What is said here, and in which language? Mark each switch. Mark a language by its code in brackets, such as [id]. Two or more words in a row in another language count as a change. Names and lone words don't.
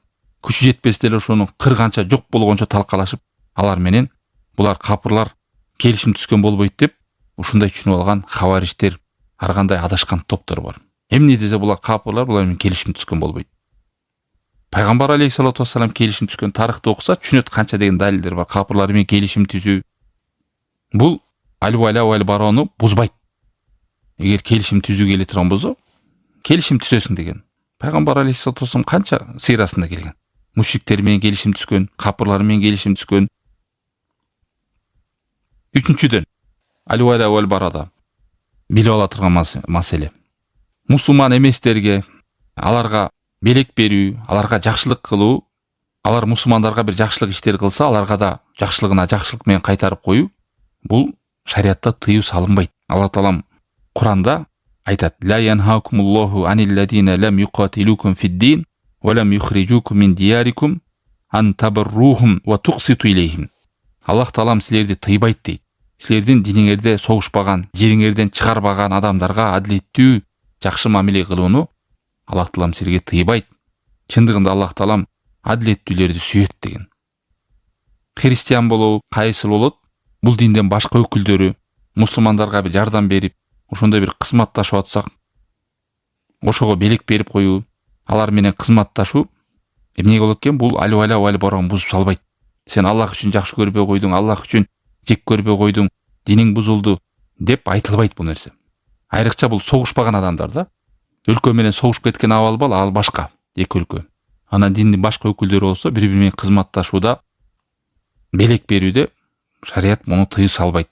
[ky] Күчү жетпесе деле ошону кырганча, жок болгончо талкалашып, алар менен булар капырлар келишим түзгөн болбойт деп, ушундай түшүнүп алган хавариштер, ар кандай адашкан топтор бар. Эмне десе булар капырлар, булар менен келишим түзгөн болбойт. Пайгамбар [ar] عليه الصلاة والسلام [ky] келишим түзгөн тарыхты окуса, түшүнөт канча деген далилдер бар. Капырлар менен келишим түзүү. Бул [ar] الولاء والبراء [ky] бузбайт. Эгер келишим түзүүгө келе турган болсо, келишим түзөсүң деген. Пайгамбар [ar] عليه الصلاة والسلام [ky] канча сыйрасында келген. Мушриктер менен келишим түзгөн, капырлар менен келишим түзгөн. Үчүнчүдөн, [ar] الولاء والبراء [ky] билип ала турган маселе. Мусулман эместерге, аларга белек берүү, аларга жакшылык кылуу, алар мусулмандарга бир жакшылык иштер кылса, аларга да жакшылыгына жакшылык менен кайтарып коюу, бул шариатта тыюу салынбайт. Аллах Таалам Куранда айтат: [ar] «لا ينهاكم الله عن الذين لم يقاتلوكم في الدين ولم يخرجوكم من دياركم أن تبروهم وتقسطوا إليهم». [ky] Аллах Таалам силерди тыйбайт дейт. Силердин диниңерде согушпаган, жериңерден чыгарбаган адамдарга адилеттүү, жакшы мамиле кылууну Аллах Таалам силерге тыйбайт. Чындыгында Аллах Таалам адилеттүүлөрдү сүйөт деген. Христиан болобу, кайсы болот, бул динден башка өкүлдөрү мусулмандарга бир жардам берип, ошондой бир кызматташып атсак, ошого белек берип коюу, алар менен кызматташуу эмне болот экен? Бул [ar] الولاء والبراء [ky] бузуп салбайт. Сен Аллах үчүн жакшы көрбөй койдуң, Аллах үчүн жек көрбөй койдуң, диниң бузулду деп айтылбайт бул нерсе. Айрыкча бул согушпаган адамдар да. Өлкө менен согушуп кеткен абал бар, ал башка, эки өлкө. Анан диндин башка өкүлдөрү болсо, бири-бири менен кызматташууда, белек берүүдө шарият муну тыюу салбайт.